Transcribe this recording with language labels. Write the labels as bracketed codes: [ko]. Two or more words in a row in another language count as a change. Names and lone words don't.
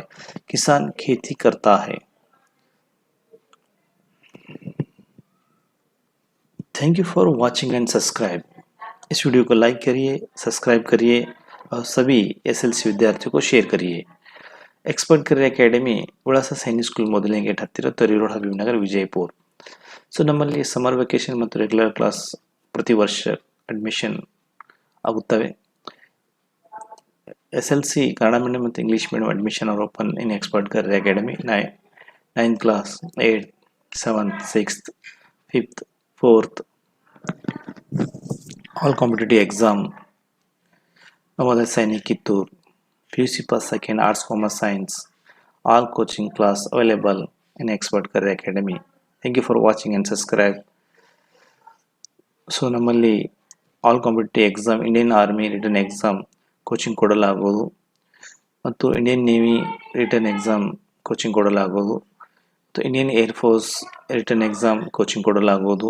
[hi] किसान खेती करता है. [en] thank you for watching and subscribe. [hi] इस वीडियो को लाइक करिए, सब्सक्राइब करिए और सभी एसएलसी विद्यार्थियों को शेयर करिए. [kn] एक्सपर्ट करियर ಅಕಾಡೆಮಿ ಉಳಾಸ ಸೈನಿಕ್ ಸ್ಕೂಲ್ ಮೊದಲನೇ ಗೇಟ್ ಹತ್ತಿರ ತರಿ ರೋಡ್ ಹಬೀಬ್ ನಗರ್ ವಿಜಯಪುರ. ಸೊ ನಮ್ಮಲ್ಲಿ [en] summer vacation [kn] ಮತ್ತು [en] regular class [kn] ಪ್ರತಿ ವರ್ಷ ಅಡ್ಮಿಷನ್ ಆಗುತ್ತವೆ. [en] SSLC Kannada medium ಮತ್ತು English medium admission are open in Expert Career Academy. 9th class, 8th, 7th, 6th, 5th, 4th, all competitive exam. Navodaya Sainik Kittur, PUC Pass Second, Arts, Commerce, Science, all coaching class available in Expert Career Academy. Thank you for watching and subscribe. [kn] ಸೊ ನಮ್ಮಲ್ಲಿ [en] all competitive exam, Indian Army written exam coaching [kn] ಕೊಡಲಾಗುವುದು ಮತ್ತು [en] Indian Navy written exam coaching [kn] ಕೊಡಲಾಗುವುದು ಮತ್ತು [en] Indian Airforce written exam coaching [kn] ಕೊಡಲಾಗುವುದು.